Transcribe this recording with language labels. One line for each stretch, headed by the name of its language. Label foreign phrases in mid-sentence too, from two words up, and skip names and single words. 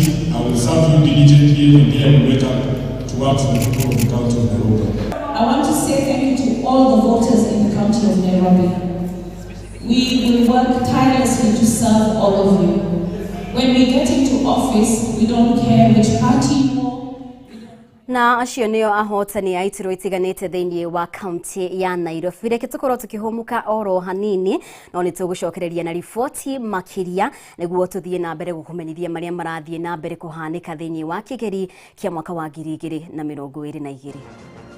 English: I will serve you diligently every day. I will wake up to work for the people of the county of Nairobi. I want to say thank you to all the voters in the county of Nairobi. We will work tirelessly to serve all of you. When we get into office, we don't care which party you are.
Kikuyu: Na acio nĩo ahotani a iturwa itiganĩte thĩinĩ wa kaunti ya Nairobi. Reke tũkorwo tũkĩhũmũka oro hanini, no nĩ tũgũcokereria na riboti makĩria nĩguo tũthiĩ na mbere gũkũmenyithia marĩa marathiĩ na mbere kũhanĩka thĩinĩ wa Kigeri kĩa mwaka wa 2022.